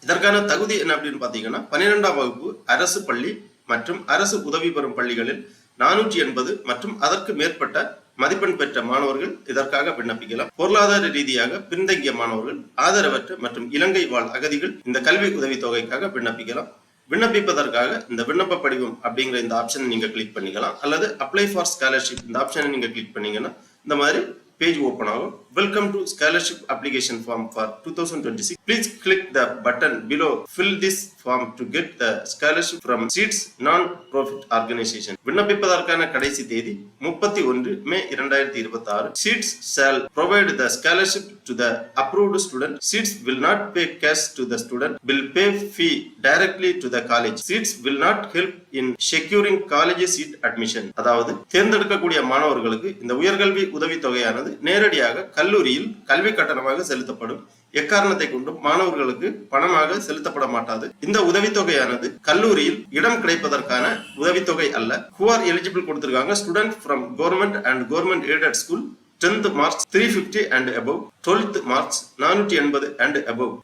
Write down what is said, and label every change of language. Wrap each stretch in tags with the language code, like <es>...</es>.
<ta>இதற்கான தகுதி என்ன அப்படின்னு பாத்தீங்கன்னா 12ஆம் வகுப்பு அரசு பள்ளி மற்றும் அரசு உதவி பெறும் பள்ளிகளில் 480 மற்றும் அதற்கு மேற்பட்ட மதிப்பெண் பெற்ற மாணவர்கள் இதற்காக விண்ணப்பிக்கலாம். பொருளாதார ரீதியாக பின்தங்கிய மாணவர்கள், ஆதரவற்ற மற்றும் இலங்கை வாழ் அகதிகள் இந்த கல்வி உதவித்தொகைக்காக விண்ணப்பிக்கலாம். விண்ணப்பிப்பதற்காக இந்த விண்ணப்ப படிவம் அப்படிங்கிற இந்த ஆப்ஷனை நீங்க கிளிக் பண்ணிக்கலாம். அல்லது</ta> <en>apply for scholarship</en> <ta>இந்த ஆப்ஷனை நீங்க கிளிக் பண்ணீங்கன்னா இந்த மாதிரி பேஜ் ஓபன் ஆகும்.</ta> <en>Welcome to scholarship application form for 2026. Please click the button below. Fill this form to get the scholarship from Seeds non-profit organization.</en> <ta>விண்ணப்பிப்பதற்கான கடைசி தேதி 31 மே 2026.</ta> <en>Seeds shall provide the scholarship to the approved student. Seeds will not pay cash to the student. Will pay fee directly to the college. Seeds will not help in securing college seat admission.</en> <ta>அதாவது தேர்ந்தெடுக்கக்கூடிய மாணவர்களுக்கு இந்த உயர்கல்வி உதவித்தொகையானது நேரடியாக கல்லூரியில் கல்வி கட்டணமாக செலுத்தப்படும். எக்காரணத்தை கொண்டும் மாணவர்களுக்கு பணமாக செலுத்தப்பட மாட்டாது. இந்த உதவித்தொகையானது கல்லூரியில் இடம் கிடைப்பதற்கான உதவித்தொகை அல்ல.</ta> <en>Who are eligible</en> <ta>கொடுத்திருக்காங்க</ta> <en>student from government and government aided school 10th marks 350 and above, 12th marks 480 and above.</en>